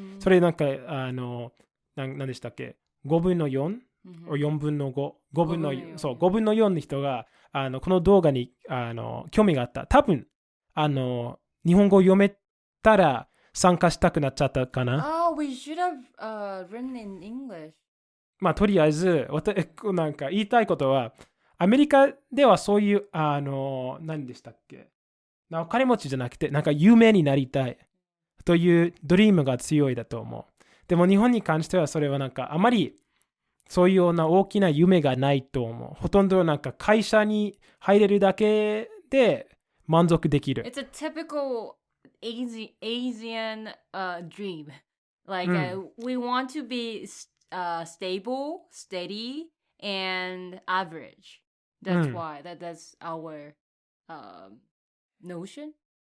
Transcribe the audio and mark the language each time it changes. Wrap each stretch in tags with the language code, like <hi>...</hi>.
<ja>それ何でしたっけ5分の 4? 4分の5、5分の4の人がこの動画に興味があった。多分日本語を読めたら参加したくなっちゃったかな。</ja> <en>We should have written in English.</en> <ja>まあとりあえず言いたいことは、アメリカではそういう何でしたっけ、お金持ちじゃなくて有名になりたいというドリームが強いだと思う。でも日本に関してはそれはあまりそういうような大きな夢がないと思う。ほとんど会社に入れるだけで満足できる。</ja> <en>It's a typical Asian dream. Like we want to be stable, steady, and average. That's why that's our notion.</en>